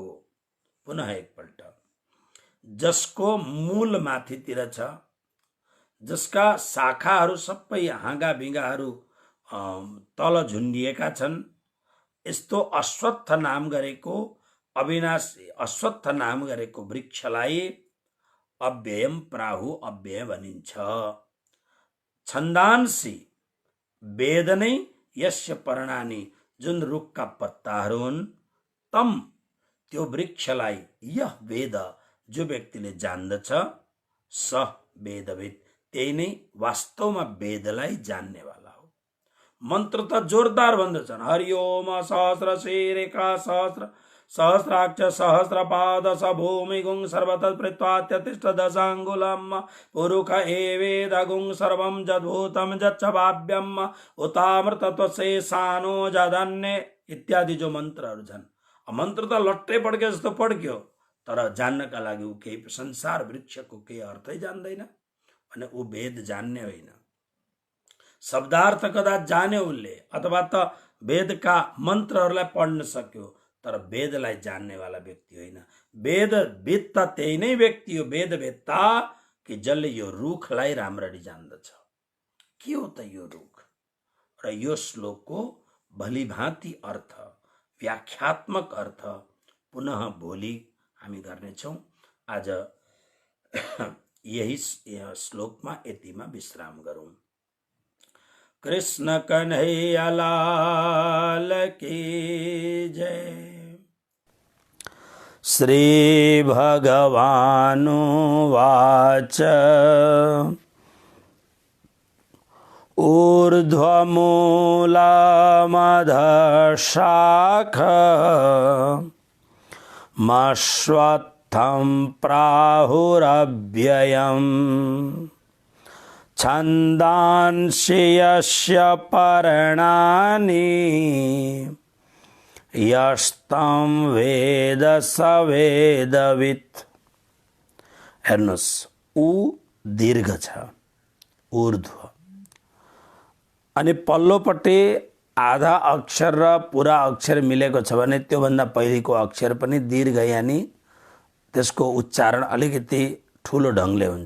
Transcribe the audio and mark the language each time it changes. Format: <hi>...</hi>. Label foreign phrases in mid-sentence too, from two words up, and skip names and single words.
<ne>पुनः एकपल्ट, जसको मूल माथितिर छ, जसका शाखाहरू सबै हाँगा बिगाहरू तल झुन्डिएका छन्, यस्तो अश्वत्थ नाम गरेको अविनाशी अश्वत्थ नाम गरेको वृक्षलाई</ne> <sa>अव्ययम प्राहु,</sa> <ne>अव्यय भनिन्छ। छन्दांसी, वेद नै</ne> <sa>यस्य पर्णानी,</sa> <ne>जुन रुखका पत्ताहरू हुन्। तम, त्यो वृक्षलाई, यह वेद, जो व्यक्तिले जान्दछ,</ne> <sa>स वेदवित्,</sa> <ne>त्यही नै वास्तवमा वेदलाई जान्नेवाला हो। मन्त्र त जोरदार भन्दछन्।</ne> <sa>हरिओम सहस्र शीर्षा सहस्राक्ष सहस्रपाद स भूमिगुं सर्वतः पृथ्वात्यतिष्ठ दशाङ्गुलम् पुरुष एवेदगुं सर्वं जद्भूतं जच्च भाव्यम् उतामृतत्वशेषानो जदन्य</sa> <ne>इत्यादि जो मन्त्रहरू छन्। मन्त्र त लट्टै पड्के जस्तो पड्क्यो, तर जान्नका लागि ऊ केही संसार वृक्षको केही अर्थै जान्दैन भने ऊ वेद जान्ने होइन। शब्दार्थ कदा जाने उसले, अथवा त वेदका मन्त्रहरूलाई पढ्न सक्यो, तर वेदलाई जान्नेवाला व्यक्ति होइन। वेदविद् त त्यही नै व्यक्ति हो। वेदवेत्ता कि जसले यो रुखलाई राम्ररी जान्दछ। के हो त यो रुख? र यो श्लोकको भलीभाँति अर्थ, व्याख्यात्मक अर्थ पुनः भोलि हामी गर्नेछौँ। आज यही श्लोकमा यतिमा विश्राम गरौँ।</ne> <hi>कृष्ण कन्हैया लाल की जय।</hi> <sa>श्री भगवानुवाच ऊर्ध्वमूलमधशाखमश्वत्थं प्राहुरव्ययम् छन्दांसि यस्य पर्णानि यस्तं वेद स वेदवित्।</sa> <ne>हेर्नुहोस्, ऊ दीर्घ छ, ऊर्ध्व, अनि पल्लोपट्टि आधा अक्षर र पुरा अक्षर मिलेको छ भने त्योभन्दा पहिलेको अक्षर पनि दीर्घ, यानी त्यसको उच्चारण अलिकति ठुलो ढङ्गले हुन्छ।</ne>